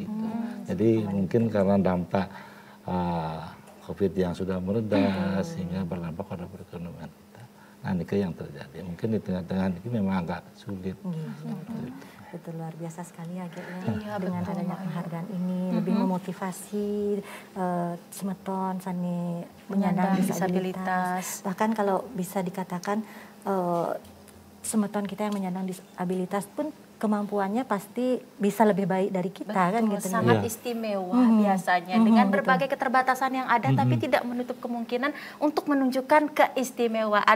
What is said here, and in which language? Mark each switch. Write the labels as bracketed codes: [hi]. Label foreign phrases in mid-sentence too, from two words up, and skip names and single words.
[id] Jadi mungkin karena dampak COVID yang sudah mereda sehingga berdampak pada perekonomian kita. Nah ini yang terjadi. Mungkin di tengah-tengah ini memang agak sulit. Betul, luar biasa sekali ya, dengan adanya penghargaan ini lebih memotivasi Semeton sani penyandang disabilitas. Bahkan kalau bisa dikatakan Semeton kita yang menyandang disabilitas pun kemampuannya pasti bisa lebih baik dari kita. Betul, kan gitu. Sangat istimewa biasanya dengan berbagai keterbatasan yang ada tapi tidak menutup kemungkinan untuk menunjukkan keistimewaan.